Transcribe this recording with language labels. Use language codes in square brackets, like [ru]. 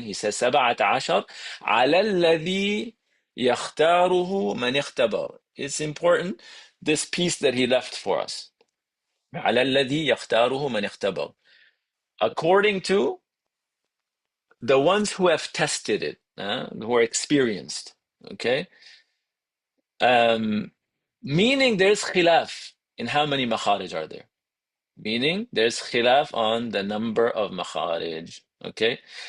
[en] He says, [ar] 17 على الذي يختاره من اختبر. [en] It's important, this piece that he left for us. [ar] على الذي يختاره من اختبر. [en] According to the ones who have tested it, who are experienced, okay? Meaning there's khilaf in how many makharij are there. Meaning there's khilaf on the number of makharij, okay?